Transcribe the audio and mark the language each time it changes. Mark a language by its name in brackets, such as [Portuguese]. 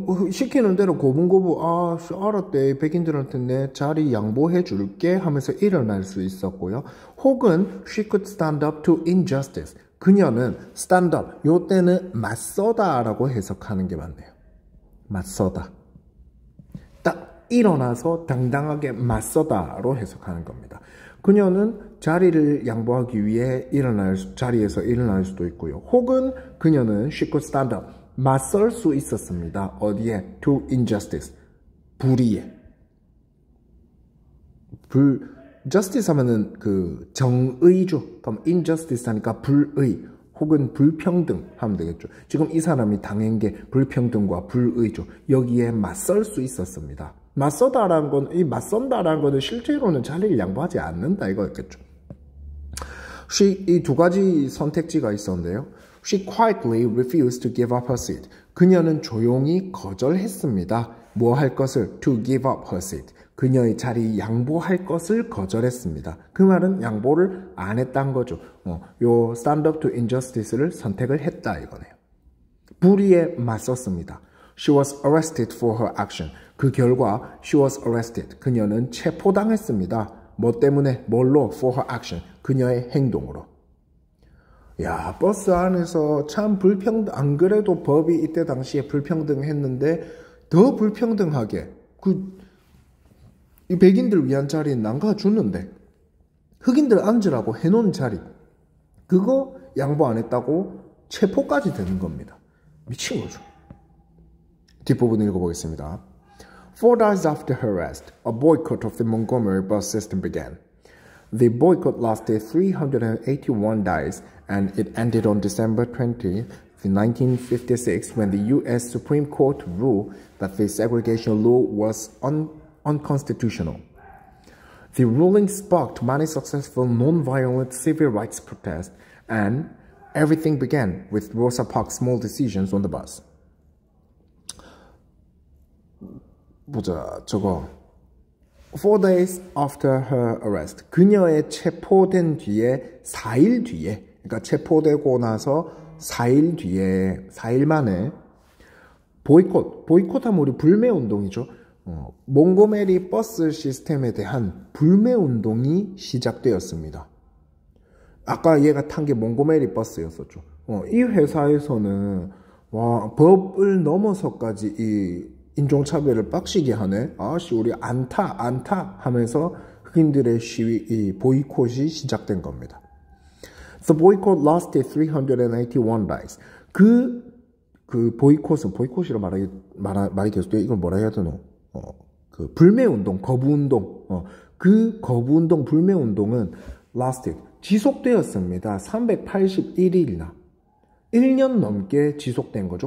[Korean] 시키는 대로 고분고분 알았대. 백인들한테 내 자리 양보해 줄게 하면서 일어날 수 있었고요. 혹은 [English] she could stand up to injustice. [Korean] 그녀는 stand up, 요때는 맞서다라고 해석하는 게 맞네요. 맞서다. 딱 일어나서 당당하게 맞서다로 해석하는 겁니다. 그녀는 자리를 양보하기 위해 자리에서 일어날 수도 있고요. 혹은 그녀는 [English] she could stand up, [Korean] 맞설 수 있었습니다. 어디에? [English] To injustice, 불의에. [Korean] justice 하면은 그 정의죠. 그럼 injustice 하니까 불의 혹은 불평등 하면 되겠죠. 지금 이 사람이 당한 게 불평등과 불의죠. 여기에 맞설 수 있었습니다. 맞서다라는 건, 이 맞선다라는 거는 실제로는 자리를 양보하지 않는다 이거였겠죠. 이 두 가지 선택지가 있었는데요. [English] She quietly refused to give up her seat. [Korean] 그녀는 조용히 거절했습니다. 뭐 할 것을? [English] To give up her seat. [Korean] 그녀의 자리 양보할 것을 거절했습니다. 그 말은 양보를 안 했다는 거죠. 요 stand up to injustice를 선택을 했다 이거네요. 불의에 맞섰습니다. [English] She was arrested for her action. [Korean] 그 결과 [English] she was arrested. [Korean] 그녀는 체포당했습니다. 뭐 때문에? 뭘로? [English] For her action. [Korean] 그녀의 행동으로. 야, 버스 안에서 참 안 그래도 법이 이때 당시에 불평등했는데 더 불평등하게 이 백인들 위한 자리는 남겨주는데 흑인들 앉으라고 해놓은 자리 그거 양보 안 했다고 체포까지 되는 겁니다. 미친 거죠. 뒷부분 읽어보겠습니다. [English] 4 days after her arrest, a boycott of the Montgomery bus system began. The boycott lasted 381 days and it ended on December 20th, 1956 when the U.S. Supreme Court ruled that the segregation law was unconstitutional. The ruling sparked many successful non-violent civil rights protests and everything began with Rosa Parks' small decisions on the bus. [Korean] 보자, 저거 [English] 4 days after her arrest. [Korean] 그녀의 체포된 뒤에 4일 뒤에, 그러니까 체포되고 나서 4일 뒤에, 4일 만에 보이콧하면 우리 불매운동이죠. 몽고메리 버스 시스템에 대한 불매운동이 시작되었습니다. 아까 얘가 탄 게 몽고메리 버스였었죠. 이 회사에서는 법을 넘어서까지 이 인종차별을 빡시게 하네. 아씨 우리 안 타 하면서 흑인들의 시위, 이 보이콧이 시작된 겁니다. [English] The boycott lasted 381 days. [Korean] 그 보이콧이라 말이 됐을 때 이걸 뭐라 해야 되노? 그 불매운동, 거부운동. 그 거부운동, 불매운동은 lasted, 지속되었습니다. 381일이나. 1년 넘게 지속된 거죠.